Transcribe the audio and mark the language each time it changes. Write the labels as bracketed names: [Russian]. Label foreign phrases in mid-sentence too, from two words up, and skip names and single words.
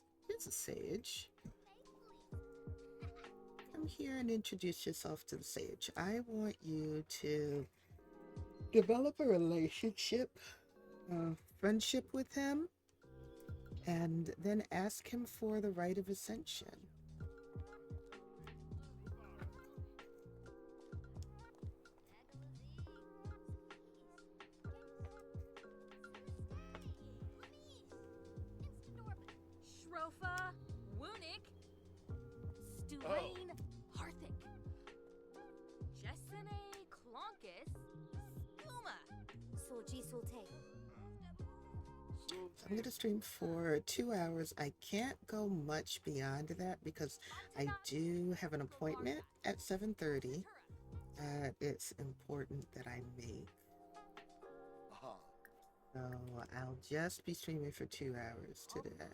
[English] Here's a sage. Come here and introduce yourself to the sage. I want you to develop a relationship, friendship with him, and then ask him for the rite of ascension. Shrofa, Wunik, Stulain, Harthic, Jessene, Clonkus, Skuma, Solji Solte. I'm going to stream for 2 hours. I can't go much beyond that because I do have an appointment at 7:30 that it's important that I make. So I'll just be streaming for 2 hours today.